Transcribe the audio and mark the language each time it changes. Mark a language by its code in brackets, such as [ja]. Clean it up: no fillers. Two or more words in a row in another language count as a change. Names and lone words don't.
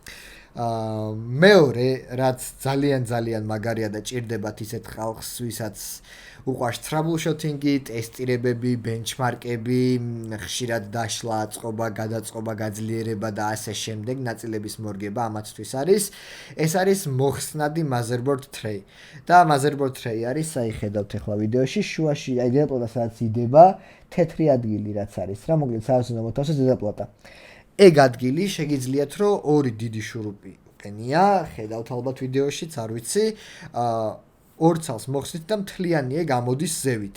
[ka] მეორე, რაც ძალიან მაგარია და ჭირდებათ ისეთ ხალხს, ვისაც უყვარს troubleshooting-ი, ტესტირებები, benchmark-ები, ხშირად დაშლა, აწყობა, გადაწყობა, გაძლიერება და ასე შემდეგ, ნაწილების მორგება ამათთვის არის. ეს არის მოხსნადი [en] motherboard tray. [ka] და [en] motherboard tray [ka] არის, აი ხედავთ ახლა ვიდეოში, შუაში, აი დედაპლატა სადაც იდება, თეთრი ადგილი რაც არის, რა მოკლედ სადაც უნდა მოთავსოს დედაპლატა. ეგ ადგილი შეგიძლიათ რომ ორი დიდი შურუპი უყენია, ხედავთ ალბათ ვიდეოშიც, არ ვიცი, ორ ცალს მოხსნით და მთლიანია გამოდის ზევით.